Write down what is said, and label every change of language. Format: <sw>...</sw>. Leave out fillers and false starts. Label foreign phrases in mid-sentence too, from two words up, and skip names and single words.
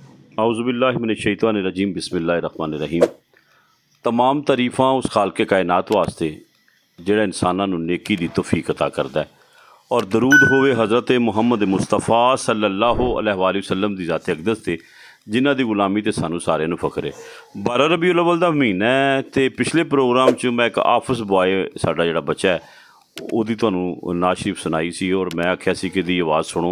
<ar>اعوذ باللہ من الشیطان الرجیم بسم اللہ الرحمن الرحیم۔</ar> <pa>تمام ਤਾਰੀਫਾਂ ਉਸ ਖਾਲਕ ਕਾਇਨਾਤ ਵਾਸਤੇ ਜਿਹੜਾ ਇਨਸਾਨਾਂ ਨੂੰ ਨੇਕੀ ਦੀ ਤੌਫੀਕ عطا ਕਰਦਾ ਹੈ ਔਰ ਦਰੂਦ ਹੋਵੇ ਹਜ਼ਰਤ ਮੁਹੰਮਦ ਮੁਸਤਫਾ</pa> <ar>صلى الله عليه وسلم</ar> <pa>ਦੀ ਜ਼ਾਤ ਅਕਦਸ 'ਤੇ ਜਿਨ੍ਹਾਂ ਦੀ ਗੁਲਾਮੀ 'ਤੇ ਸਾਨੂੰ ਸਾਰਿਆਂ ਨੂੰ ਫਖਰ ਹੈ। 12 ਰਬੀਉਲ ਅਵਲ ਦਾ ਮਹੀਨਾ ਹੈ ਅਤੇ ਪਿਛਲੇ ਪ੍ਰੋਗਰਾਮ 'ਚ ਮੈਂ ਇੱਕ</pa> <en>office boy</en> <pa>ਸਾਡਾ ਜਿਹੜਾ ਬੱਚਾ ਹੈ ਉਹਦੀ ਤੁਹਾਨੂੰ ਨਾਤ ਸ਼ਰੀਫ ਸੁਣਾਈ ਸੀ ਔਰ ਮੈਂ ਆਖਿਆ ਸੀ ਕਿ ਇਹਦੀ ਆਵਾਜ਼ ਸੁਣੋ।</pa>